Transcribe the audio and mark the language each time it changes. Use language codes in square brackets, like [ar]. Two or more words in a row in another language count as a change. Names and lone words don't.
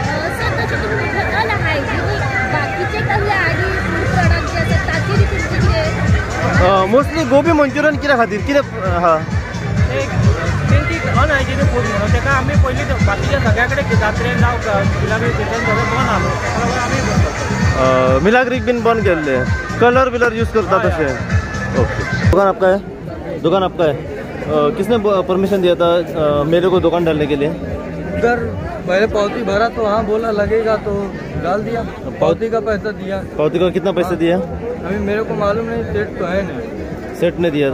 [kok] मोस्टली गोबी मंचुरियन कित्या खातीर कितें आहा? तेंची [en] unhygienic food [kok] म्हणून तेका आमी पयलीं बाकीच्या सगळ्या कडेन जात्रेक जावं मिलाग्रीक किचन सगळें बंद आहा न्हू. आमी बंद करता. मिलाग्रीक बीन बंद केल्ले. कलर विलर यूज करता तशें? ओके. [hi] दुकान आपका है? दुकान आपका है? किसने परमिशन दिया था मेरे को दुकान डालने के लिए? उधर पहले पावती भरा तो हाँ बोला लगेगा तो डाल दिया. पावती का पैसा दिया. पावती का कितना पैसा दिया? अभी मेरे को मालूम नहीं, सेट तो है नहीं. सेट ने दिया था?